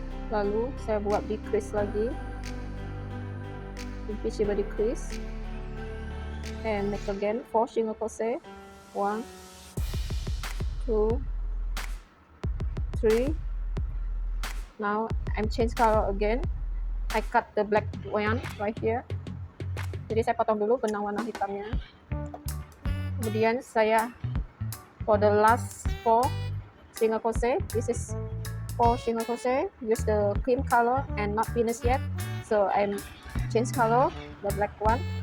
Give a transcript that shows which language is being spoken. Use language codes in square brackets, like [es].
[id] Lalu saya buat [en] decrease lagi, invisible decrease, and make again 4 single crochet, 1, 2, 3. Now I'm change color again. I cut the black yarn right here. [id] Jadi saya potong dulu benang warna hitamnya. Kemudian saya [en] for the last 4 single crochet, this is 4 single crochet, use the cream color and not finished yet, so I'm change color the black one.